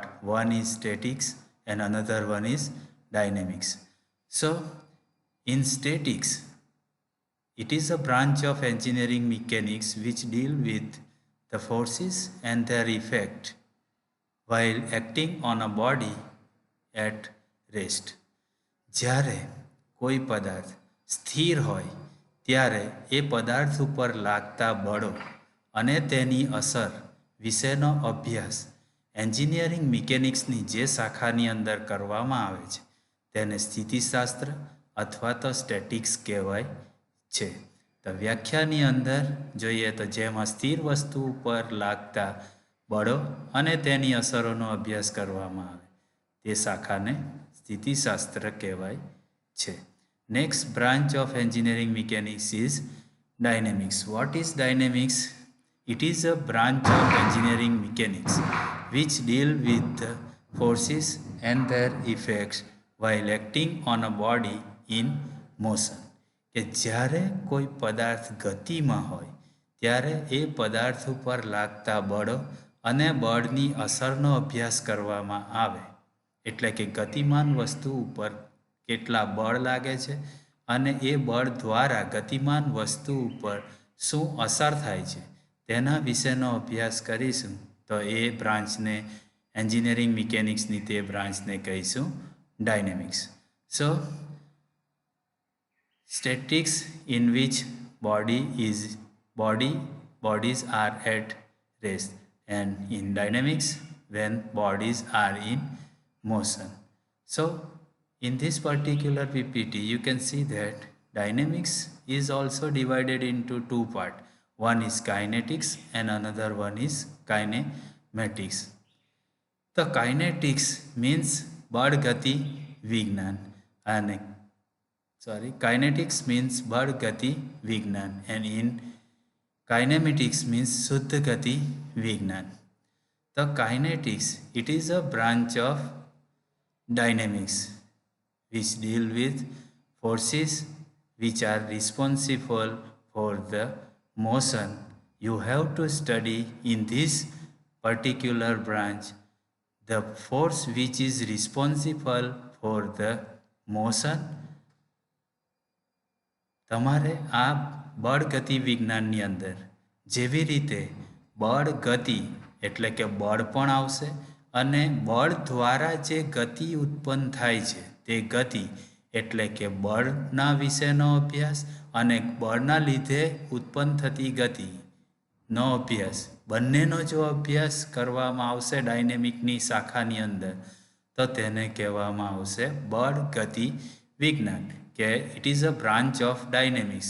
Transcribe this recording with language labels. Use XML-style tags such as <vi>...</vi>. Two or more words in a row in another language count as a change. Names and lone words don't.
<en>One is statics and another one is dynamics. So in statics, it is a branch of engineering mechanics which deal with the forces and their effect while acting on a body at rest.</en> <gu>જ્યારે કોઈ પદાર્થ સ્થિર હોય ત્યારે એ પદાર્થ ઉપર લાગતા બળો અને તેની અસર વિશેનો અભ્યાસ</gu> <en>engineering mechanicsની</en> <gu>જે શાખાની અંદર કરવામાં આવે છે તેને સ્થિતિશાસ્ત્ર અથવા તો સ્ટેટિક્સ કહેવાય છે. તો વ્યાખ્યાની અંદર જોઈએ તો જેમાં સ્થિર વસ્તુ ઉપર લાગતા બળો અને તેની અસરોનો અભ્યાસ કરવામાં આવે તે શાખાને સ્થિતિશાસ્ત્ર કહેવાય છે.</gu> <en>next branch of engineering mechanics is dynamics. what is dynamics? It is a branch of engineering mechanics which deal with the forces and their effects while acting on a body in motion.</en> <gu>કે જ્યારે કોઈ પદાર્થ ગતિમાં હોય ત્યારે એ પદાર્થ ઉપર લાગતા બળો અને બળની અસરનો અભ્યાસ કરવામાં આવે. એટલે કે ગતિમાન વસ્તુ ઉપર કેટલા બળ લાગે છે અને એ બળ દ્વારા ગતિમાન વસ્તુ ઉપર શું અસર થાય છે તેના વિશેનો અભ્યાસ કરીશું. તો એ બ્રાન્ચને</gu> <en>engineering mechanicsની</en> <gu>તે બ્રાન્ચને કહીશું ડાયનેમિક્સ.</gu> <en>સો statics in which bodies are at rest, and in dynamics when bodies are in motion. So in this particular PPT you can see that dynamics is also divided into two parts. One is kinetics and another one is kinematics. The kinetics means</en> <gu>બળ ગતિ વિજ્ઞાન અને</gu> <en>kinetics means</en> <gu>બળ ગતિ વિજ્ઞાન,</gu> <en>and in kinematics means</en> <gu>શુદ્ધ ગતિ વિજ્ઞાન.</gu> <en>The kinetics, it is a branch of dynamics which deal with forces which are responsible for the motion. You have to study in this particular branch the force which is responsible for the motion.</en> <gu>તમારે આ બળ ગતિ વિજ્ઞાનની અંદર જેવી રીતે બળ ગતિ એટલે કે બળ પણ આવશે અને બળ દ્વારા જે ગતિ ઉત્પન્ન થાય છે તે ગતિ એટલે કે બળના વિશેનો અભ્યાસ અને બળના લીધે ઉત્પન્ન થતી ગતિનો અભ્યાસ, બંનેનો જો અભ્યાસ કરવામાં આવશે ડાયનેમિકની શાખાની અંદર તો તેને કહેવામાં આવશે બળ ગતિ વિજ્ઞાન, કે</gu> <en>it is a branch of dynamics.</en>